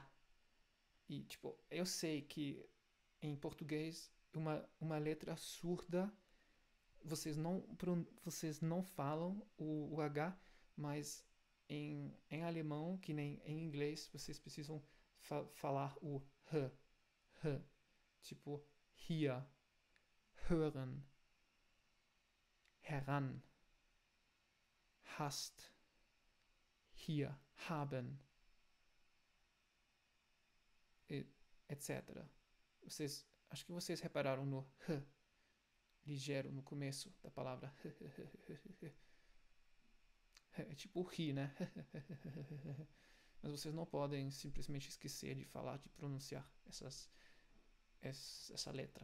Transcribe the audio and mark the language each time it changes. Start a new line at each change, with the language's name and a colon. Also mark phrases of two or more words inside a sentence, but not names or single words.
Portuguese: E, tipo, eu sei que em português uma letra surda vocês não falam o H, mas em alemão, que nem em inglês, vocês precisam falar o H, H. Tipo,
German: hier, hören, heran, hast, hier, haben,
Portuguese: etc. Acho que vocês repararam no H ligeiro no começo da palavra. É tipo ri, né? Mas vocês não podem simplesmente esquecer de falar, de pronunciar essa letra.